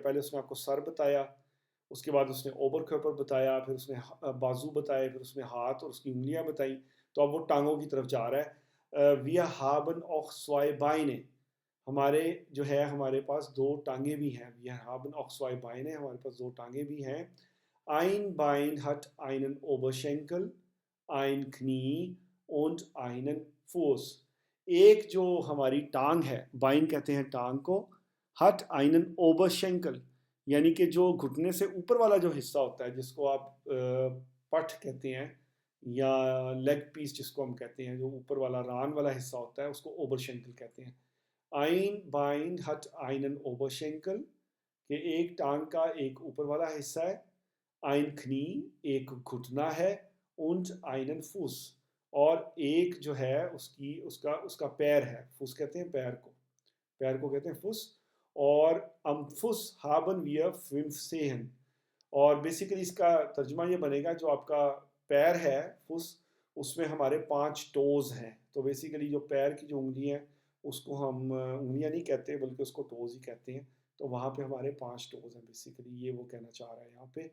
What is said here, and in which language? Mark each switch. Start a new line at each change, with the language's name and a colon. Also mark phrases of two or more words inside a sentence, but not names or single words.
Urdu: پہلے اس نے آپ کو سر بتایا، اس کے بعد اس نے اوبر کھیپر بتایا، پھر اس نے بازو بتائے، پھر اس نے ہاتھ اور اس کی انگلیاں بتائیں. تو اب وہ ٹانگوں کی طرف جا رہا ہے.
German: wir haben auch zwei Beine,
Urdu: ہمارے جو ہے ہمارے پاس 2 ٹانگیں بھی ہیں.
German: wir haben auch zwei Beine,
Urdu: ہمارے پاس 2 ٹانگیں بھی ہیں.
German: ein Bein hat einen Oberschenkel, ein Knie und einen Fuß.
Urdu: ایک جو ہماری ٹانگ ہے، بائن کہتے ہیں ٹانگ کو، ہٹ
German: einen Oberschenkel
Urdu: یعنی کہ جو گھٹنے سے اوپر والا جو حصہ ہوتا ہے، جس کو آپ پٹھ کہتے ہیں یا لیگ پیس جس کو ہم کہتے ہیں، جو اوپر والا ران والا حصہ ہوتا ہے، اس کو اوبرشینکل کہتے ہیں.
German: ein Bein hat einen Oberschenkel
Urdu: کہ ایک ٹانگ کا ایک اوپر والا حصہ ہے،
German: ein Knie
Urdu: ایک گھٹنا ہے،
German: und einen Fuß
Urdu: اور ایک جو ہے اس کا پیر ہے. فس کہتے ہیں پیر کو کہتے ہیں فس. اور فس
German: haben wir 5 Zehen،
Urdu: اور بیسیکلی اس کا ترجمہ یہ بنے گا جو آپ کا پیر ہے فس، اس میں ہمارے 5 ٹوز ہیں. تو بیسیکلی جو پیر کی جو انگلی ہیں اس کو ہم انگلیاں نہیں کہتے بلکہ اس کو ٹوز ہی کہتے ہیں. تو وہاں پہ ہمارے 5 ٹوز ہیں، بیسیکلی یہ وہ کہنا چاہ رہا ہے یہاں پہ.